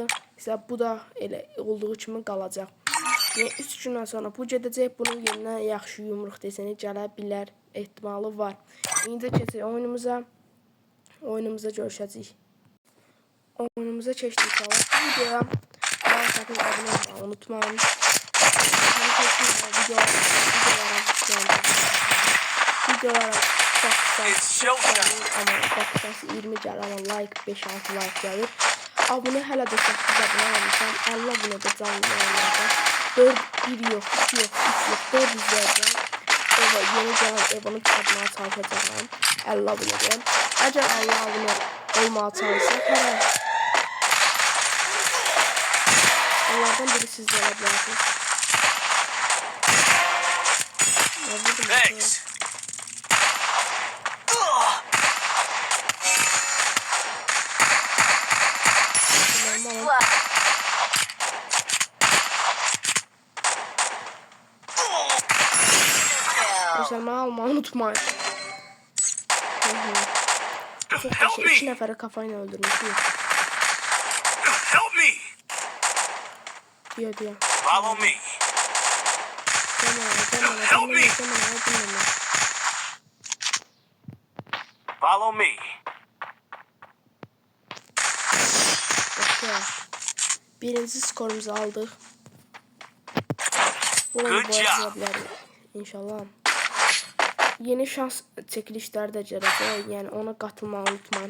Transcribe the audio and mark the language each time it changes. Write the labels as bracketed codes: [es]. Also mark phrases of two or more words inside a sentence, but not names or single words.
[az] İşte bu da elə olduğu kimi qalacaq. Yəni 3 gündən sonra bu gedəcək. Bunun yerinə yaxşı yumruq desəni gələ bilər, ehtimalı var. İndi keçək oyunumuza. Oyunumuza görüşəcəyik. Oyunumuza keçdik falan. [tr] Videoya like atıp abone olmayı unutmayın. [az] Videolara ama bakacağız 20 gəlir ama like 5-6 like gəlir. Abone hələ də 8 abone olmuşam. 50 abone də canlı yayınlarda. 1 yox, 2 yox, 3 yox, 4 izləyəcəm. Eva yeni gələn Eva'nı çıxartmağa çalışacağım. 50 abone. Əgər 50 abone olmağa çalışsaq hələ onlardan biri [tr] siz de olabilirsiniz. [en] Thanks. [tr] Özelmeyi almayı unutmayın. Çok iki neferi kafayla öldürmüş. Diyor. [en] Follow me. Help me. Follow me. [az] Birinci skorumuzu aldık. [tr] Bunu boyayabiliriz inşallah. [az] Yeni şans çekilişləri də gələcək. Yəni ona qatılmağı unutmayın.